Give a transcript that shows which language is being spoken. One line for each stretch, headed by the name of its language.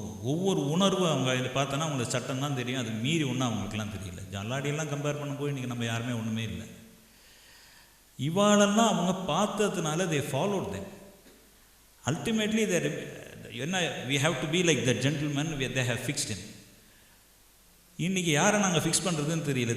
Tamil: ஒவ்வொரு உணர்வு அவங்க இதில் பார்த்தோன்னா அவங்களுக்கு சட்டம் தான் தெரியும், அது மீறி ஒன்றும் அவங்களுக்குலாம் தெரியல. ஜல்லாடியெல்லாம் கம்பேர் பண்ணும்போது இன்றைக்கி நம்ம யாருமே ஒன்றுமே இல்லை. இவாளெல்லாம் அவங்க பார்த்ததுனால
English: they followed them. Ultimately we have to be like that gentleman they have fixed him.
Tamil: இன்றைக்கி யாரை நாங்கள் ஃபிக்ஸ் பண்ணுறதுன்னு தெரியல.